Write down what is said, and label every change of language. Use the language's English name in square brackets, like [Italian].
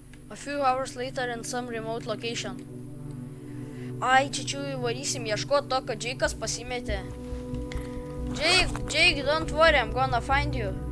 [English] A few hours later in some remote location. [Lithuanian] Ai, čia įvarysim ieškoti to, kad Jake'as pasimetė. [English] Jake, don't worry, I'm gonna find you.